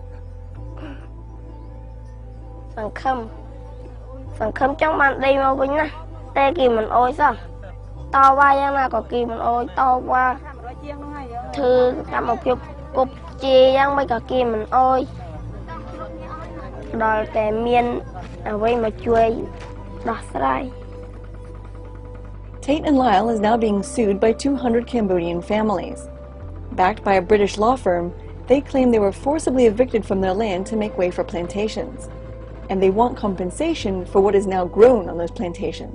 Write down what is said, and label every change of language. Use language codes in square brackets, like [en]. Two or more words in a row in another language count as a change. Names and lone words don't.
[km] សង្ឃឹមចង់បានដីមកវិញណាតែគេមិនអោយសោះតវ៉ាយ៉ាងណាក៏គេមិនអោយតវ៉ាធ្វើកម្មភាពគប់ជាយ៉ាងមិនក៏គេមិនអោយដល់តែមានអ្វីមកជួយដោះស្រាយ [en] Tate and Lyle is now being sued by 200 Cambodian families. Backed by a British law firm, they claim they were forcibly evicted from their land to make way for plantations. And they want compensation for what is now grown on those plantations.